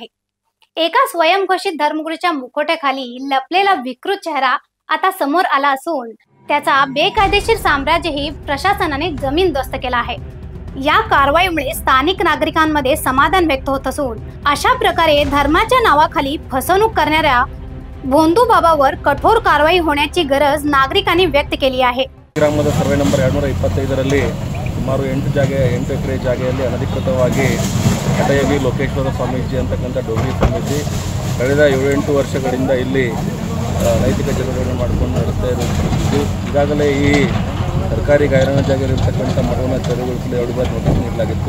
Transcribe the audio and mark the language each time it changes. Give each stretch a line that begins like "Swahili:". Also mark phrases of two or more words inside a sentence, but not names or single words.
Marathi: एका स्वयंघोषित धर्मगुरूच्या मुखोट्याखाली लपलेला विकृत चेहरा आता समोर आला असून त्याचा बेकायदेशीर साम्राज्यही प्रशासनाने जमीनदोस्त केला आहे. या कारवाईमुळे स्थानिक नागरिकांमध्ये समाधान व्यक्त होत असून अशा प्रकारे धर्माच्या नावाखाली फसवणूक करणाऱ्या भोंदू बाबावर कठोर कारवाई होण्याची गरज नागरिकांनी व्यक्त केली आहे.
Kannada: ಗ್ರಾಮದ
English: survey number
Kannada: 225ರಲ್ಲಿ ಸುಮಾರು 8 ಎಕರೆ ಜಾಗೆಯಲ್ಲಿ ಅನಧಿಕೃತವಾಗಿ ಕಟಯಗಿ ಲೋಕೇಶ್ವರ ಸ್ವಾಮೀಜಿ ಅಂತಕ್ಕಂಥ ಡೋಗ್ರಿ ಸ್ವಾಮೀಜಿ ಕಳೆದ 7-8 ವರ್ಷಗಳಿಂದ ಇಲ್ಲಿ ನೈತಿಕ ಚಟುವಟಿಕೆ ಮಾಡಿಕೊಂಡು ನಡೆಸ್ತಾ ಇರುವುದು. ಈಗಾಗಲೇ ಈ ಸರ್ಕಾರಿ ಗಾಯರಾನ ಜಾಗದಲ್ಲಿರ್ತಕ್ಕಂಥ ಮಠವನ್ನು ತೆರವುಗೊಳಿಸಲು 2 ಬಾರಿ ನೋಟಿಸ್ ನೀಡಲಾಗಿತ್ತು.